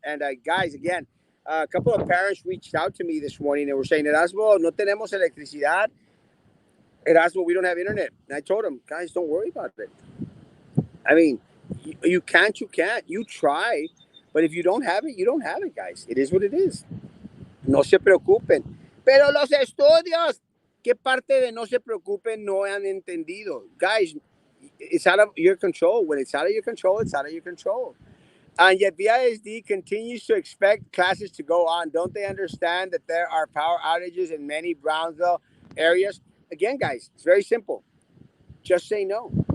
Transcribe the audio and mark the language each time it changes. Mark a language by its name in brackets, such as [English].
[English] And guys, again, a couple of parents reached out to me this morning and were saying, Erasmo, [Spanish] no tenemos electricidad. [English] Erasmo, we don't have internet. And I told them, guys, don't worry about it. I mean, you can't, you can't. You try. But if you don't have it, you don't have it, guys. It is what it is. [Spanish] No se preocupen. Pero los estudios, ¿qué parte de no se preocupen no han entendido? [English] Guys, it's out of your control. When it's out of your control, it's out of your control. And yet VISD continues to expect classes to go on. Don't they understand that there are power outages in many Brownsville areas? Again, guys, it's very simple. Just say no.